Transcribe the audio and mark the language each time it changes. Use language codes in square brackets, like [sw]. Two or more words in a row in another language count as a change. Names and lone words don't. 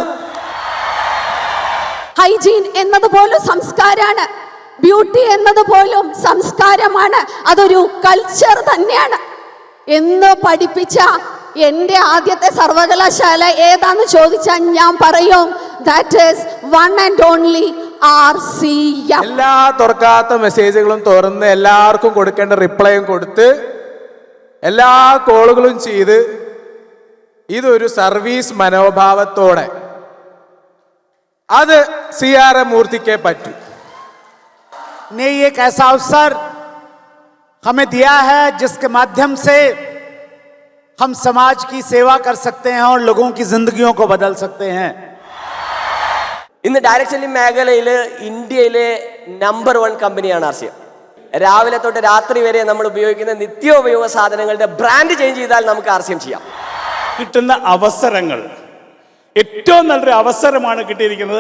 [ml] ഹൈജീൻ എന്നതുപോലും സംസ്കാരമാണ്, ബ്യൂട്ടി എന്നതുപോലും സംസ്കാരമാണ്, അതൊരു കൾച്ചർ തന്നെയാണ് എന്ന് പഠിപ്പിച്ച എൻ്റെ ആദ്യത്തെ സർവകലാശാല ഏതാന്ന് ചോദിച്ചാൽ ഞാൻ പറയും [en] that is one and only [ml] ആർസിഎം. എല്ലാ തുറക്കാത്ത മെസ്സേജുകളും തുറന്ന് എല്ലാവർക്കും കൊടുക്കേണ്ട റിപ്ലൈയും കൊടുത്ത് എല്ലാ കോളുകളും ചെയ്ത് ഇതൊരു സർവീസ് മനോഭാവത്തോടെ അത് CRM മൂർത്തിക്കേ പറ്റൂ. [hi] ने एक ऐसा अवसर हमें दिया है जिसके माध्यम से हम समाज की सेवा कर सकते हैं और लोगों की जिंदगियों को बदल सकते हैं. [ml] ഇന്ന് [en] direct selling [ml] മേഖലയിൽ ഇന്ത്യയിലെ നമ്പർ 1 കമ്പനിയാണ് ആർസിഎം. രാവിലെ തൊട്ട് രാത്രി വരെ നമ്മൾ ഉപയോഗിക്കുന്ന നിത്യോപയോഗ സാധനങ്ങളുടെ [en] brand change [ml] ചെയ്താൽ നമുക്ക് ആർസിഎം ചെയ്യാം. കിട്ടുന്ന അവസരങ്ങൾ ഏറ്റവും നല്ലൊരു അവസരമാണ് കിട്ടിയിരിക്കുന്നത്.